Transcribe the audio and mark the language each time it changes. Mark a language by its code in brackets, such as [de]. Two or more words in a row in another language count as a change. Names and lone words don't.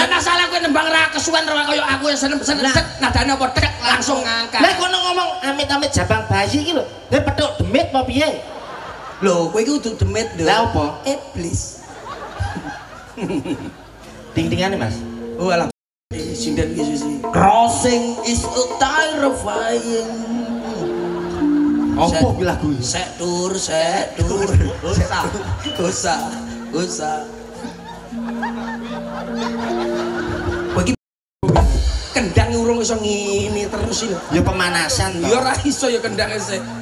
[jv] Lah masalah kowe nembang ra kesuwen kaya aku seneng nadane apa tek langsung ngangkat. Lah kono ngomong amit-amit jabang bayi iki lho. Lah petuk demit apa piye? Lho, kowe iki kudu demit lho. Lah apa? Iblis. Ting-tingane Mas. Oh alah. Sinden iki susi. [en] Crossing is a terrifying. [jv] Apa iki lagu iki? Sek tur. Usah. Kowe iki kendang urung iso ngene terus lho. Ya pemanasan to. Ya ora iso ya kendange sik.